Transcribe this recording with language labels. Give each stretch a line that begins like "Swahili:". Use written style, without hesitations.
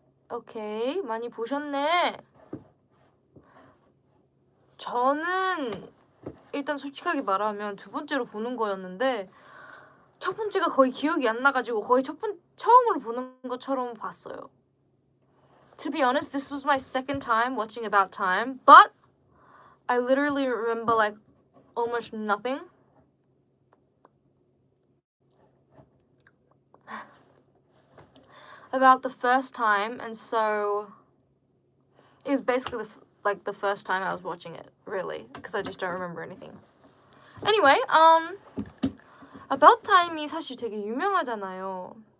Korean: 오케이, 많이 보셨네. 저는 일단 솔직하게 말하면 두 번째로 보는 거였는데 첫 번째가 거의 기억이 안 나가지고 거의 처음으로 보는 것처럼 봤어요.
English: To be honest, this was my second time watching About Time, but I literally remember like almost nothing. About the first time, and so it was basically the first time I was watching it, really, because I just don't remember anything.
Korean: Anyway, About Time이 사실 되게 유명하잖아요.